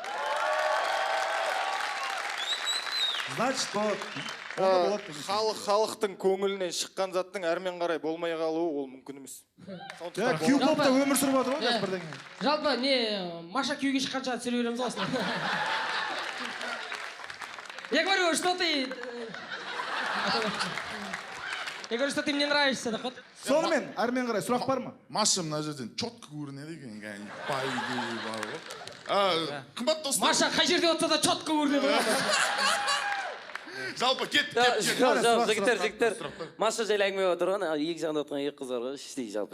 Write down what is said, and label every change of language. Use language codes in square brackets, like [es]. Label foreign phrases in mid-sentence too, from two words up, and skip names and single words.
[kk] Значит, Халықтың көңілінен шыққан заттың әрмен қарай болмай қалуы ол мүмкін емес. Кью-попта өмір сүріп жатыр ғой бірден кейін. Жалпы, Маша күйеуге шыққанша түсіре береміз осыны. [ru] Я говорю, что ты мне нравишься, да ход. [kk] Сонымен, әрмен қарай сұрақ бар ма? Маша мына жерден чотқа көрінеді екен. Байдей бар ғой. Қымбатты достар. Маша қай жерде отырса да чотқа көрінеді ғой. Жалпы кет. Жігіттер. Маша жайлы әңгіме отырған, екі жағында отырған екі қыздар ғой, іштей жалпы.